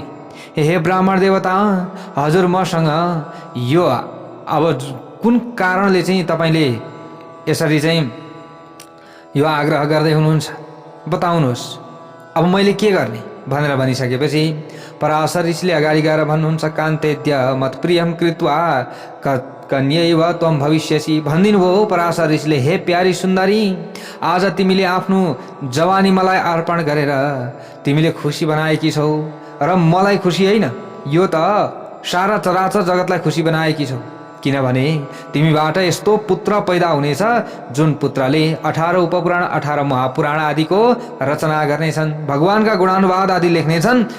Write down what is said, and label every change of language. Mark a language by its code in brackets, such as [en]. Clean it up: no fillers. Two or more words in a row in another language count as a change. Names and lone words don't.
[ne] हे ब्राह्मण देवता, हजुर मसँग यो अब कुन कारणले चाहिँ तपाईँले यसरी चाहिँ यो आग्रह गर्दै हुनुहुन्छ, बताउनुहोस्, अब मैले के गर्ने भनेर भनिसकेपछि पराशर ऋषिले अगाडि गएर भन्नुहुन्छ, [sa] कान्तेद्य मत्प्रियम कृत्वा कन्यैव त्वं भविष्यसि। [ne] भनिदिनु भयो पराशर ऋषिले, हे प्यारी सुन्दरी, आज तिमीले आफ्नो जवानी मलाई अर्पण गरेर तिमीले खुसी बनाएकी छौ, र मलाई खुसी होइन, यो त सारा चराचर जगतलाई खुसी बनाएकी छौ, किनभने तिमीबाट यस्तो पुत्र पैदा हुनेछ जुन पुत्रले 18 उपपुराण 18 महापुराण आदिको रचना गर्नेछन्, भगवानका गुणानुवाद आदि लेख्नेछन्।